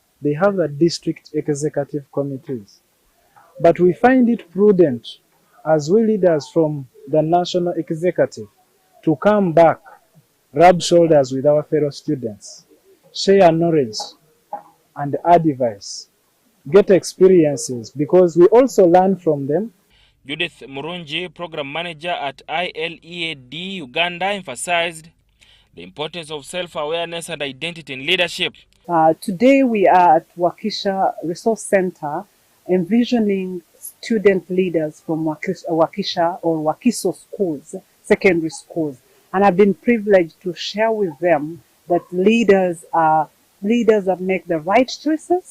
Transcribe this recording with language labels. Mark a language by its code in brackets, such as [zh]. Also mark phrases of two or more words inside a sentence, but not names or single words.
[en] They have the district executive committees. But we find it prudent as we leaders from the national executive to come back, rub shoulders with our fellow students, share knowledge and advice, get experiences, because we also learn from them. Judith Murungi, program manager at ILEAD Uganda, emphasized the importance of self-awareness and identity in leadership. Today we are at Wakiso Resource Center envisioning student leaders from Wakiso or Wakiso schools, secondary schools. And I've been privileged to share with them that leaders that make the right choices.